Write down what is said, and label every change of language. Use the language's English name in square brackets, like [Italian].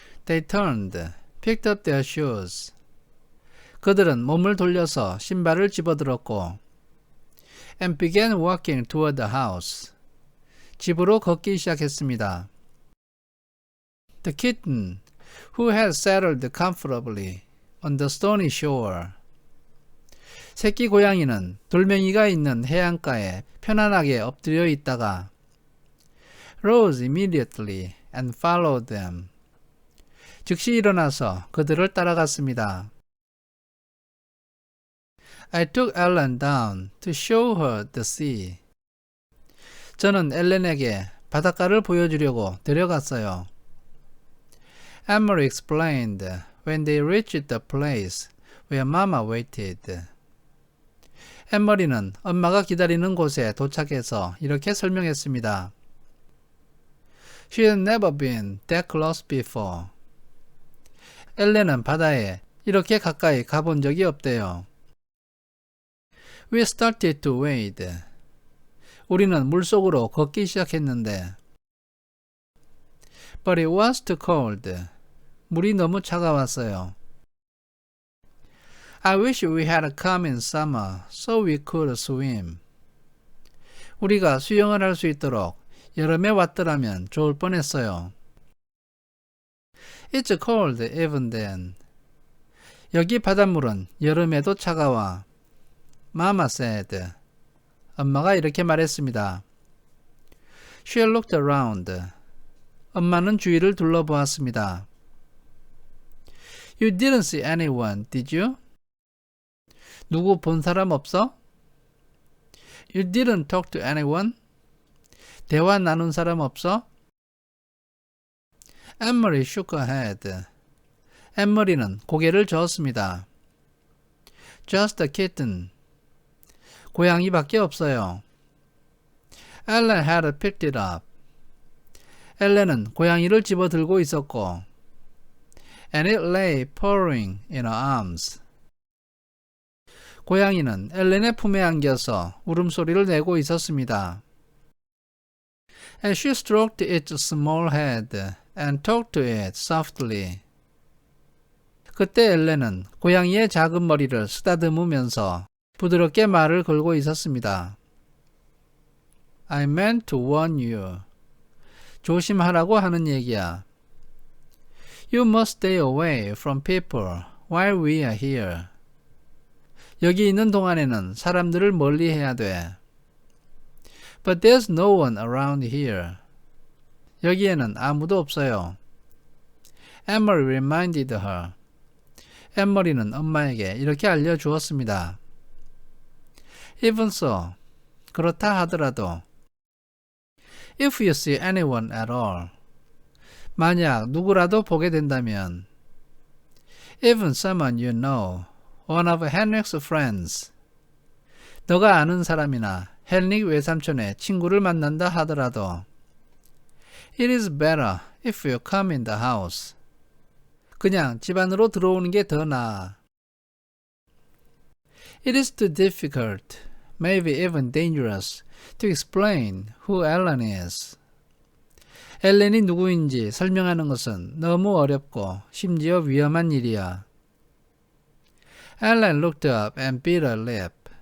[English] They turned, picked up their shoes. [Korean] 그들은 몸을 돌려서 신발을 집어들었고 [English] and began walking toward the house. [Korean] 집으로 걷기 시작했습니다. [English] The kitten, who had settled comfortably on the stony shore. [Korean] 새끼 고양이는 돌멩이가 있는 해안가에 편안하게 엎드려 있다가 [English] rose immediately and followed them. [Korean] 즉시 일어나서 그들을 따라갔습니다. [English] I took Ellen down to show her the sea. [Korean] 저는 엘렌에게 바닷가를 보여주려고 데려갔어요. [English] Emery explained when they reached the place where Mama waited. [Korean] 에머리는 엄마가 기다리는 곳에 도착해서 이렇게 설명했습니다. [English] She had never been that close before. [Korean] 엘렌은 바다에 이렇게 가까이 가본 적이 없대요. [English] We started to wade. [Korean] 우리는 물속으로 걷기 시작했는데 [English] But it was too cold. [Korean] 물이 너무 차가웠어요. [English] I wish we had come in summer so we could swim. [Korean] 우리가 수영을 할 수 있도록 여름에 왔더라면 좋을 뻔했어요. [English] It's cold even then. [Korean] 여기 바닷물은 여름에도 차가워. [English] Mama said. [Korean] 엄마가 이렇게 말했습니다. [English] She looked around. [Korean] 엄마는 주위를 둘러보았습니다. [English] You didn't see anyone, did you? [Korean] 누구 본 사람 없어? [English] You didn't talk to anyone? [Korean] 대화 나눈 사람 없어? [English] Emery shook her head. [Korean] 에머리는 고개를 저었습니다. [English] Just a kitten. [Korean] 고양이밖에 없어요. [English] Ellen had picked it up. [Korean] 엘렌은 고양이를 집어들고 있었고 [English] and it lay purring in her arms. [Korean] 고양이는 엘렌의 품에 안겨서 울음소리를 내고 있었습니다. [English] And she stroked its small head and talked to it softly. [Korean] 그때 엘렌은 고양이의 작은 머리를 쓰다듬으면서 부드럽게 말을 걸고 있었습니다. [English] I meant to warn you. [Korean] 조심하라고 하는 얘기야. [English] You must stay away from people while we are here. [Korean] 여기 있는 동안에는 사람들을 멀리 해야 돼. [English] But there's no one around here. [Korean] 여기에는 아무도 없어요. [English] Emery reminded her. [Korean] 에머리는 엄마에게 이렇게 알려주었습니다. [English] Even so, [Korean] 그렇다 하더라도 [English] If you see anyone at all, [Korean] 만약 누구라도 보게 된다면 [English] Even someone you know, one of Henrik's friends, [Korean] 너가 아는 사람이나 헨릭 외삼촌의 친구를 만난다 하더라도 [English] It is better if you come in the house. [Korean] 그냥 집 안으로 들어오는 게 더 나아. [English] It is too difficult, maybe even dangerous, to explain who Ellen is. [Korean] 엘렌이 누구인지 설명하는 것은 너무 어렵고 심지어 위험한 일이야. [English] Ellen looked up and bit her lip.